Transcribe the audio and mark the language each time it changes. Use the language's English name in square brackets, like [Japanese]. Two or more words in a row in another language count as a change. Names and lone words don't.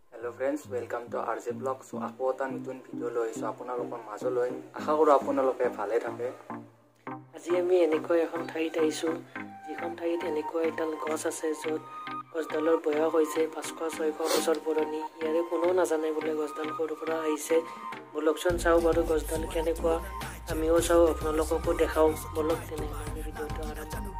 [English] Hello friends welcome to RJ blog so [Assamese] आपो এটা নতুন ভিডিও লৈ আছো আপোনালোকৰ মাজলৈ আশা কৰো আপোনালোকে ভালে থাকে আজি আমি এনেকৈ এখন ঠাইত আহিছো যিখন ঠাইত এনেকৈ এডাল গছ আছে য'ত গছডালৰ বয়স হৈছে 500-600 বছৰ পুৰণি ইয়াৰে কোনো নাজানে বোলে গছডাল ক'ৰ পৰা আহিছে বলকচোন চাও বাৰু গছডাল কেনেকুৱা আমিও চাও আপোনালোককো দেখাও বলক তেনেকৈ ভিডিওটো আৰম্ভ